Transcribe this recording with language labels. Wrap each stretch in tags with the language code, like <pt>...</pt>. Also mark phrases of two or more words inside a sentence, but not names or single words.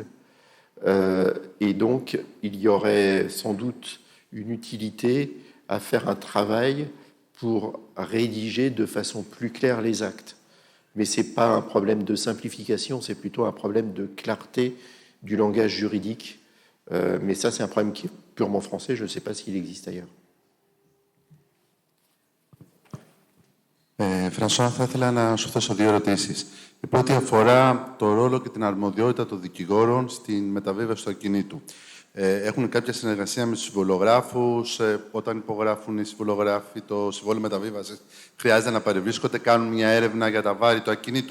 <fr>Et donc, il y aurait sans doute une utilité à faire un travail pour rédiger de façon plus claire les actes. Mais ce n'est pas un problème de simplification, c'est plutôt un problème de clarté du langage juridique. Mais ça, c'est un problème qui est purement français, je ne sais pas s'il existe ailleurs.</fr> <el>Φρανσουά, θα ήθελα να σου θέσω δύο ερωτήσεις. Η πρώτη αφορά το ρόλο και την αρμοδιότητα των δικηγόρων στην μεταβίβαση του ακινήτου. Έχουν κάποια συνεργασία με τους συμβολογράφους, όταν υπογράφουν οι συμβολογράφοι το συμβόλαιο μεταβίβασης, χρειάζεται να παρευρίσκονται, κάνουν μια έρευνα για τα βάρη του ακινήτου.</el>